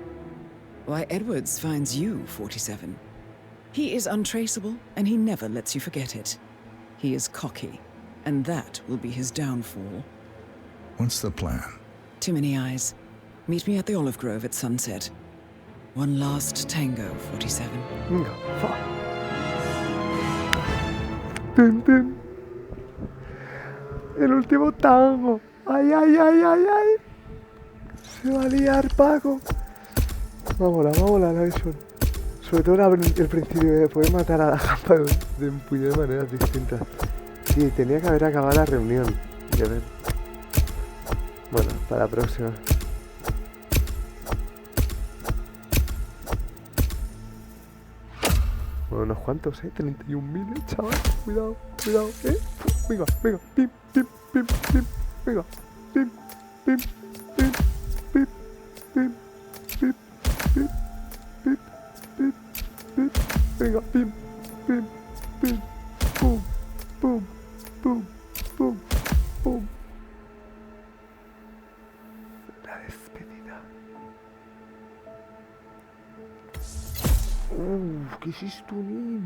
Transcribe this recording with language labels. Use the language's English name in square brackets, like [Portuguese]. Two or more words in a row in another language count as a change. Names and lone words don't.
[English] Why, Edwards finds you, 47. He is untraceable, and he never lets you forget it. He is cocky, and that will be his downfall. What's the plan? Too many eyes. Meet me at the olive grove at sunset. One last tango, 47. [Spanish] Venga. Tin, tin. El último tango. Ay, ay, ay, ay, ay. Se va a liar, Paco. Vámonos, la visión. Sobre todo el principio de poder matar a la jampa de un puñado de maneras distintas. Sí, tenía que haber acabado la reunión. Y a ver. Bueno, para la próxima. Bueno, unos cuantos, 31.000, chaval. Cuidado, Venga, pim, pim, pim, pim. Venga, pim, pim, pim, pim, pim, pim, pim, pim, pim, pim. Venga, pim, pim, pim. Pum, pum, pum, pum, pum. La despedida. ¿Qué es esto, Nin?